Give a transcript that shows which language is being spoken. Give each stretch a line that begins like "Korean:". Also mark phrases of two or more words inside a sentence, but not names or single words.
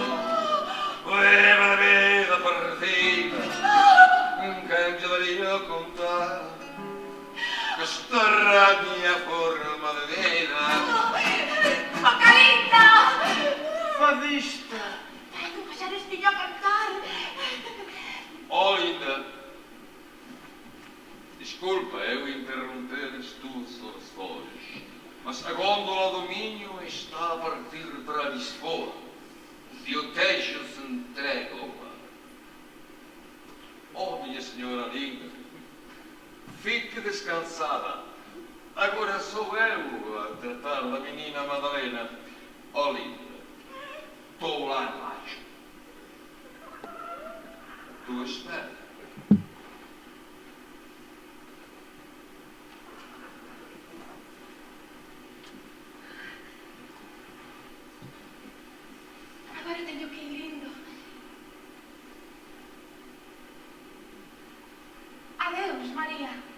Galician: Leva de vida perdida, quen lle daría a contar que esta era a miña forma de vida. Macarita! fadista. Ten un paxarestiño a cantar.
Portuguese: Oh, linda, desculpa eu interromper as tuas orações, mas a gôndola do Minho está a partir para Lisboa. E o Tejo se entrega ao mar. Oh, minha senhora linda, fique descansada. Agora sou eu a tratar da menina Madalena. Oh, linda, estou lá embaixo. Tu espera.
Galician: Agora teño que ir indo. Adeus, María.